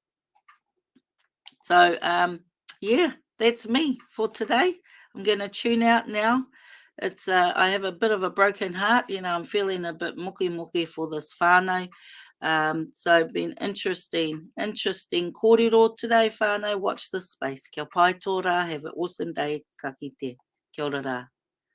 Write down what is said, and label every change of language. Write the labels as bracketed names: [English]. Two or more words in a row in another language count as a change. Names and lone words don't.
[English] So, yeah, that's me for today. I'm going to tune out now. It's I have a bit of a broken heart. I'm feeling a bit muki for this whānau. So been interesting kōrero today, whānau. Watch this space. [Māori] Kia pai tō rā. [English] Have an awesome day. [Māori] Ka kite. Kia ora rā.